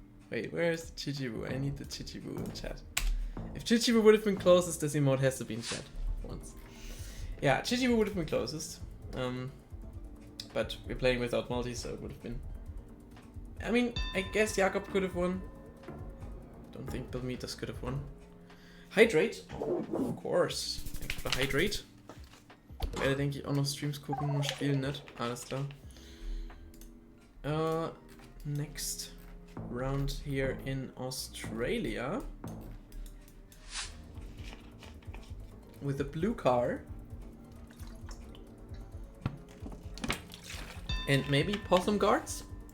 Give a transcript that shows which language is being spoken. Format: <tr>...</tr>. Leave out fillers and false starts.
<en>Wait, where is Chichibu? I need the Chichibu in chat. If Chichibu would have been closest, this emote has to be in chat once. Yeah, Chichibu would have been closest. But we're playing without multi, so it would have been... I mean, I guess Jakob could have won. Don't think Palmitas could have won. Hydrate? Of course.</en> <de>Ich will Hydrate. Werde, denke ich, auch noch Streams gucken, nur spielen nicht. Alles klar.</de> <en>Next round here in Australia. With a blue car. And maybe possum guards?</en>